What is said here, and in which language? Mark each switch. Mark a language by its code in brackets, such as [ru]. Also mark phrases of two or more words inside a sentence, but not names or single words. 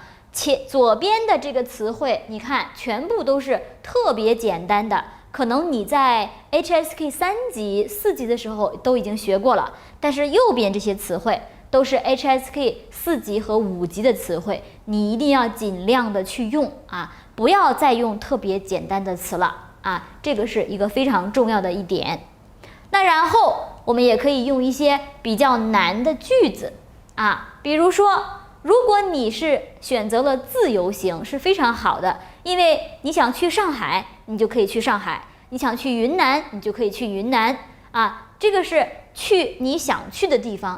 [zh] 左邊的這個詞彙，你看全部都是特別簡單的，可能你在 HSK 3級、4級的時候都已經學過了，但是右邊這些詞彙都是 HSK 4級和5級的詞彙，你一定要盡量的去用不要再用特別簡單的詞了這個是一個非常重要的一點。那然後我們也可以用一些比較難的句子比如說，如果你是選擇了自由行是非常好的，因为你想去上海，你就可以去上海；你想去雲南，你就可以去雲南這個是去你想去的地方。